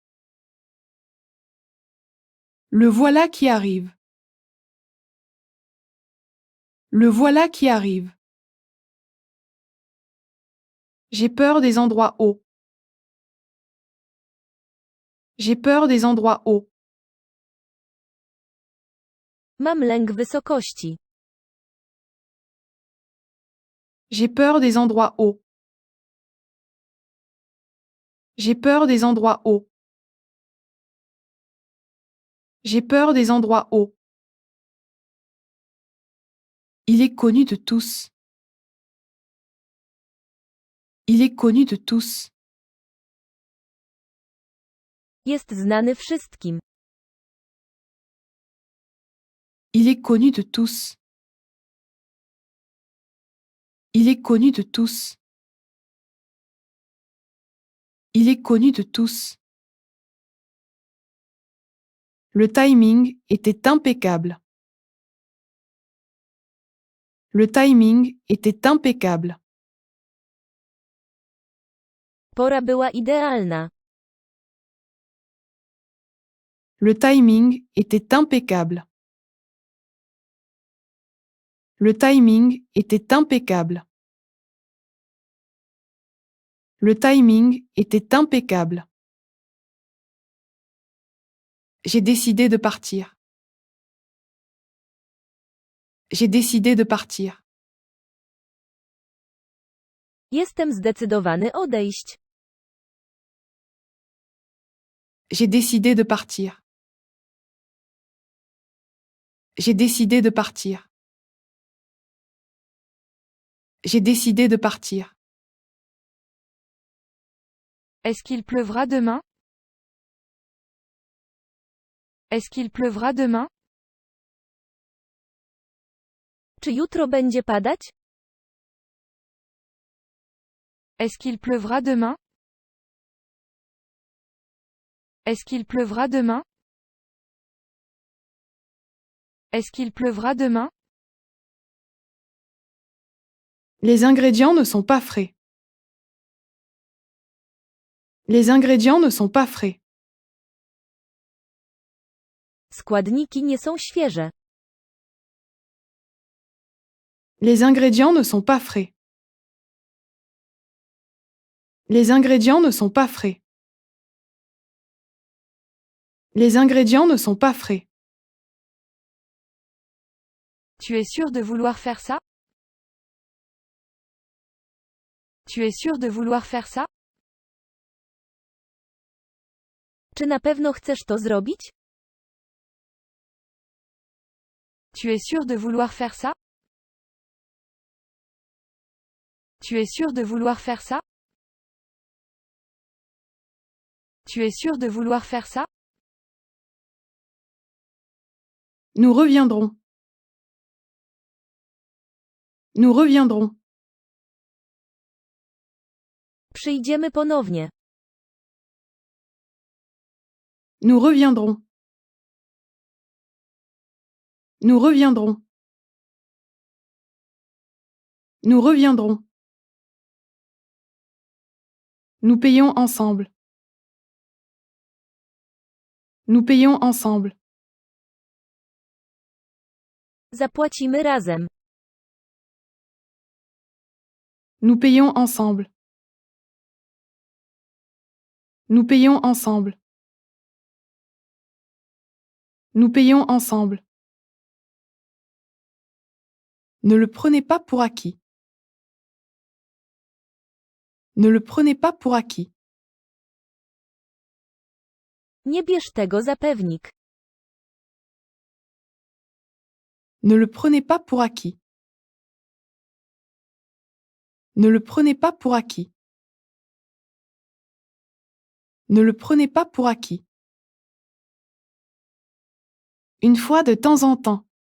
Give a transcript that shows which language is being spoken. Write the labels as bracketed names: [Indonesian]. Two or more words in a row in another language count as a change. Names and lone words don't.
[French] Le voilà qui arrive. Le voilà qui arrive. J'ai peur des endroits hauts. J'ai peur des endroits hauts. [Polish] Mam lęk wysokości. [French] J'ai peur des endroits hauts. J'ai peur des endroits hauts. J'ai peur des endroits hauts. Il est connu de tous. Il est connu de tous. [Polish] Jest znany wszystkim. [French] Il est connu de tous. Il est connu de tous. Il est connu de tous. Le timing était impeccable. Le timing était impeccable. [Polish] Pora była idealna. [French] Le timing était impeccable. Le timing était impeccable. Le timing était impeccable. J'ai décidé de partir. J'ai décidé de partir. [Polish] Jestem zdecydowany odejść. [French] J'ai décidé de partir. J'ai décidé de partir. J'ai décidé de partir. Est-ce qu'il pleuvra demain? Est-ce qu'il pleuvra demain? [Polish] Czy jutro będzie padać? [French] Est-ce qu'il pleuvra demain? Est-ce qu'il pleuvra demain? Est-ce qu'il pleuvra demain? Les ingrédients ne sont pas frais. Les ingrédients ne sont pas frais. [Polish] Składniki nie są świeże. [French] Les ingrédients ne sont pas frais. Les ingrédients ne sont pas frais. Les ingrédients ne sont pas frais. Tu es sûr de vouloir faire ça? Tu es sûr de vouloir faire ça? [Polish] Czy na pewno chcesz to zrobić? [French] Tu es sûr de vouloir faire ça? Tu es sûr de vouloir faire ça? Tu es sûr de vouloir faire ça? Nous reviendrons. Nous reviendrons. [Polish] Przyjdziemy ponownie. [French] Nous reviendrons. Nous reviendrons. Nous reviendrons. Nous payons ensemble. Nous payons ensemble. [Polish] Zapłacimy razem. [French] Nous payons ensemble. Nous payons ensemble. Nous payons ensemble. Ne le prenez pas pour acquis. Ne le prenez pas pour acquis. [Polish] Nie bierz tego za pewnik. [French] Ne le prenez pas pour acquis. Ne le prenez pas pour acquis. Ne le prenez pas pour acquis. Une fois de temps en temps.